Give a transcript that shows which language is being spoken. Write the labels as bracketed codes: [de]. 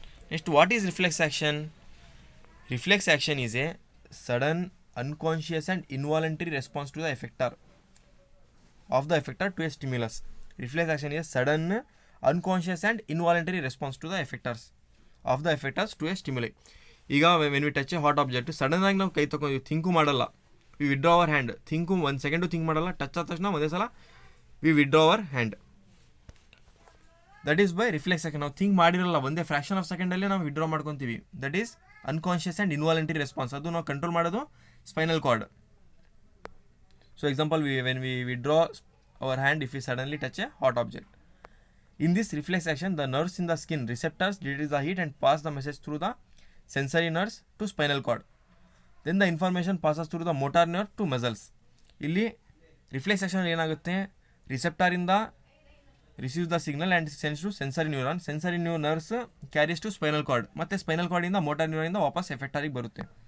[en] Next, what is reflex action? Reflex action is a sudden, unconscious and involuntary response to the effector to a stimulus. Reflex action is a sudden, unconscious and involuntary response to the effectors to a stimuli. ಈಗ when we touch a hot object, [kn] ಸಡನ್ನಾಗಿ ನಾವು ಕೈ ತಗೊಂಡು think ಮಾಡಲ್ಲ, [en] We withdraw our hand. [kn] ಒಂದು second think ಮಾಡಲ್ಲ, touch ಆದ ತಕ್ಷಣ ಒಂದೇ ಸಲ [en] We withdraw our hand. That is by reflex action. [kn] ನಾವು ಥಿಂಕ್ ಮಾಡಿರಲ್ಲ, ಒಂದೇ ಫ್ರ್ಯಾಕ್ಷನ್ ಆಫ್ ಸೆಕೆಂಡಲ್ಲಿ ನಾವು ವಿಡ್ರಾ ಮಾಡ್ಕೊತೀವಿ. [en] That is unconscious and involuntary response. [kn] ಅದು ನಾವು ಕಂಟ್ರೋಲ್ ಮಾಡೋದು spinal cord. [en] So example, when we withdraw our hand if we suddenly touch a hot object. In this reflex action, the nerves in the skin receptors decrease the heat and pass the message through the sensory nerves to spinal cord. Then the information passes through the motor nerve to muscles. [kn] ಇಲ್ಲಿ reflex action ಏನಾಗುತ್ತೆ, [en] Receptor ಇಂದ receives the signal and sends to sensory neuron. Sensory nerves carries to spinal cord, [kn] ಮತ್ತು spinal ಕಾರ್ಡಿಂದ motor ನ್ಯೂರಾನಿಂದ ವಾಪಸ್ ಎಫೆಕ್ಟಾರಿಗೆ ಬರುತ್ತೆ.